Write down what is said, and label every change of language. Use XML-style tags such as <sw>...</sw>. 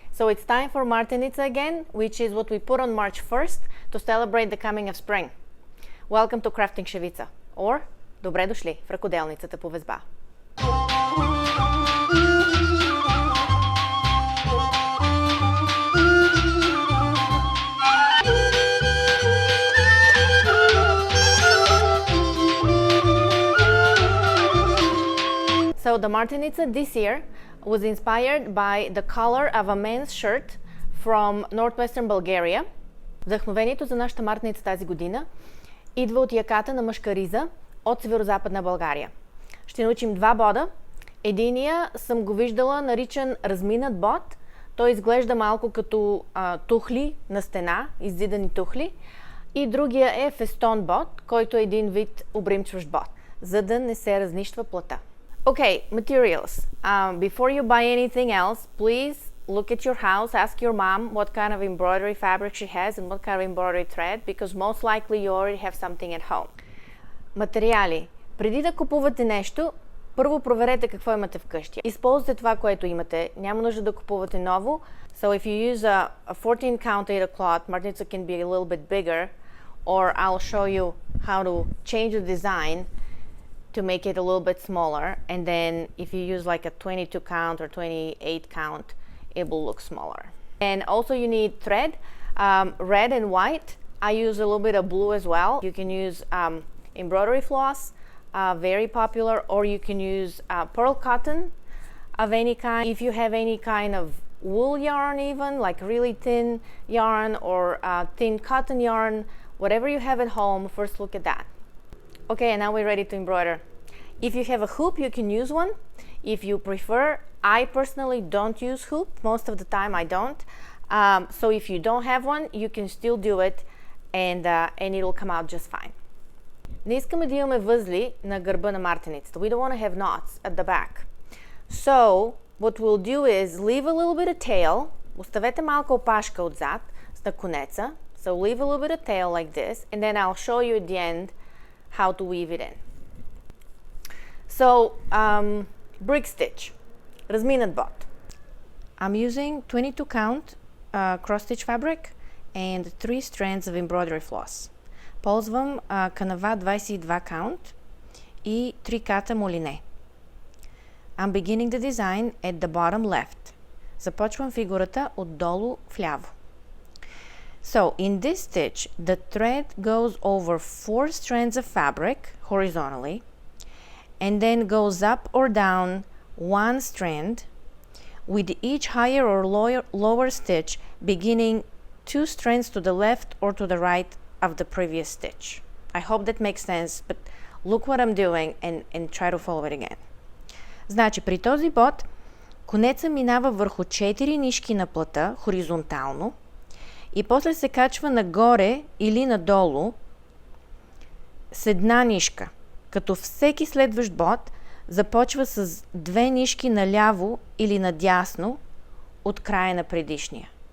<en>So it's time for Martenitsa again, which is what we put on March 1st to celebrate the coming of spring. Welcome to crafting Shevitsa, or</en> <bg>добре дошли в ръкоделницата по везба.</bg> <en>So the Martenitsa this year was inspired by the color of a men's shirt from Northwestern Bulgaria.</en> <bg>Вдъхновението за нашата мартеница тази година идва от яката на мъжка риза от северо-западна България. Ще научим два бода. Единия съм го виждала наричан разминат бод. Той изглежда малко като тухли на стена, иззидани тухли. И другия е фестон бод, който е един вид обримчващ бод, за да не се разнищва плътта.</bg> <en>Okay, materials. Before you buy anything else, please look at your house, ask your mom what kind of embroidery fabric she has and what kind of embroidery thread, because most likely you already have something at home.</en> <bg>Материали. Преди да купувате нещо, първо проверете какво имате вкъщи. Използвайте това, което имате. Няма нужда да купувате ново.</bg> <en>So if you use a 14 count Ada cloth, Martenitsa can be a little bit bigger, or I'll show you how to change the design to make it a little bit smaller, and then if you use like a 22 count or 28 count, it will look smaller. And also you need thread, red and white. I use a little bit of blue as well. You can use embroidery floss, very popular, or you can use pearl cotton of any kind. If you have any kind of wool yarn even, like really thin yarn or thin cotton yarn, whatever you have at home, first look at that. Okay, and now we're ready to embroider. If you have a hoop, you can use one. If you prefer, I personally don't use hoop. Most of the time I don't. So if you don't have one, you can still do it and it'll come out just fine.</en> <bg>Не искаме да имаме възли на гърба на мартеницата.</bg> <en>We don't want to have knots at the back. So what we'll do is leave a little bit of tail.</en> <bg>Оставете малка опашка отзад на конеца.</bg> <en>So leave a little bit of tail like this, and then I'll show you at the end how to weave it in. So, brick stitch, разминат бод. I'm using 22 count cross stitch fabric and 3 strands of embroidery floss.</en> <bg>Ползвам канава 22 count и 3 ката молине.</bg> <en>I'm beginning the design at the bottom left.</en> <bg>Започвам фигурата отдолу вляво.</bg> <en>So, in this stitch, the thread goes over 4 strands of fabric horizontally and then goes up or down 1 strand, with each higher or lower stitch beginning 2 strands to the left or to the right of the previous stitch. I hope that makes sense, but look what I'm doing and try to follow it again.</en> <bg>Значи, при този бод, конеца минава върху 4 нишки на плъта хоризонтално, и после се качва нагоре или надолу с една нишка, като всеки следващ бод започва с 2 нишки наляво или надясно от края на предишния.</bg>